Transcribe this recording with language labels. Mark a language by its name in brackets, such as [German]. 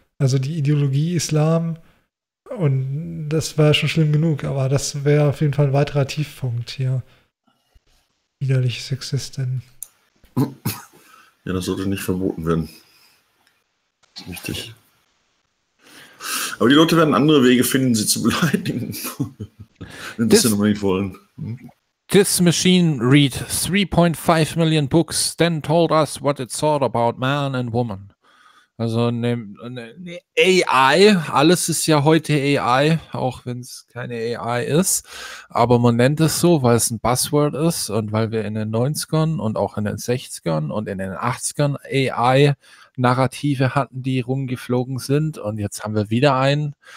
[German] Also die Ideologie Islam, und das war schon schlimm genug, aber das wäre auf jeden Fall ein weiterer Tiefpunkt hier. Widerliche Sexistin. Ja, das sollte nicht verboten werden. Das ist richtig. Aber die Leute werden andere Wege finden, sie zu beleidigen. Wenn sie noch nicht wollen. [English] This machine read 3.5 million books, then told us what it thought about man and woman. [German] Also eine AI, alles ist ja heute AI, auch wenn es keine AI ist, aber man nennt es so, weil es ein Buzzword ist und weil wir in den 90ern und auch in den 60ern und in den 80ern AI-Narrative hatten, die rumgeflogen sind, und jetzt haben wir wieder einen.